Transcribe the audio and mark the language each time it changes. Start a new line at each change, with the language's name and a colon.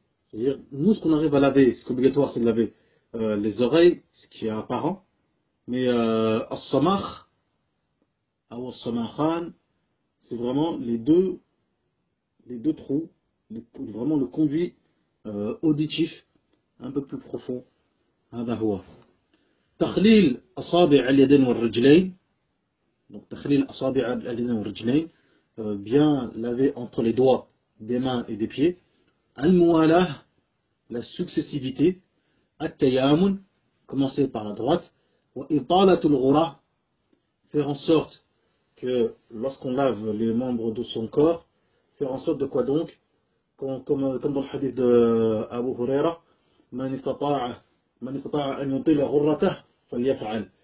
French: C'est-à-dire, nous, ce qu'on arrive à laver, ce qui est obligatoire, c'est de laver les oreilles, ce qui est apparent. Mais as-samakh, ou as-samakhan, c'est vraiment les deux trous, vraiment le conduit auditif, un peu plus profond.
Arabic: هذا هو. تخليل أصابع اليدين والرجلين.
French: Donc,
Arabic: تخليل أصابع اليدين والرجلين,
French: bien laver entre les doigts des mains et des pieds. Al-muwalah, la successivité. At-tayamun, commencer par la droite.
Arabic: Wa italatul ghurah,
French: faire en sorte que lorsqu'on lave les membres de son corps, faire en sorte de quoi donc, comme dans le hadith de Abu Huraira,
Arabic: man istata'a an yutila ghurratah falyaf'al.